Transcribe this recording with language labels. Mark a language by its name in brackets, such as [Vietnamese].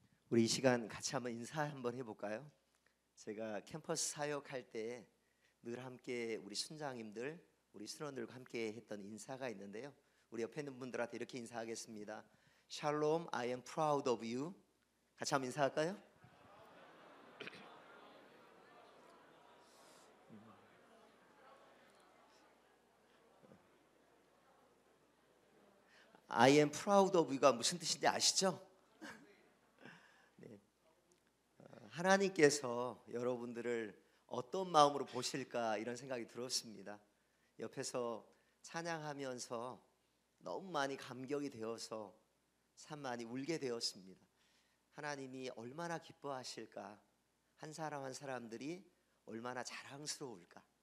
[Korean] 우리 이 시간 같이 한번 인사 한번 해볼까요? 제가 캠퍼스 사역할 때 늘 함께 우리 순장님들, 우리 순원들과 함께 했던 인사가 있는데요. 우리 옆에 있는 분들한테 이렇게 인사하겠습니다. [English] 샬롬, I am proud of you. [Korean] 같이 한번 인사할까요? [English] I am proud of you [Korean] 가 무슨 뜻인지 아시죠? 네. 하나님께서 여러분들을 어떤 마음으로 보실까 이런 생각이 들었습니다. 옆에서 찬양하면서 너무 많이 감격이 되어서 참 많이 울게 되었습니다. 하나님이 얼마나 기뻐하실까, 한 사람 한 사람들이 얼마나 자랑스러울까.